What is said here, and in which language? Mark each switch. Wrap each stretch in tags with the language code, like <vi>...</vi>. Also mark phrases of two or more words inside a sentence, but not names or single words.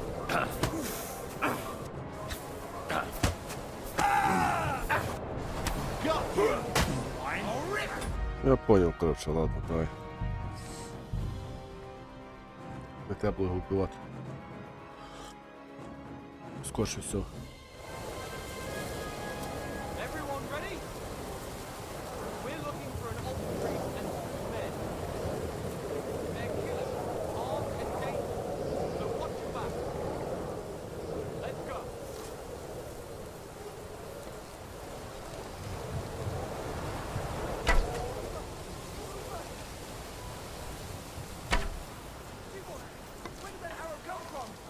<ru>Я понял, короче, ладно, давай.</ru> <uk>Не треба було його вбивати. Скорше все.</uk> <en>Everyone ready? We're looking for an old priest and two men. They're killers, armed and dangerous, so watch your back. Let's go. Where did that arrow come from?</en>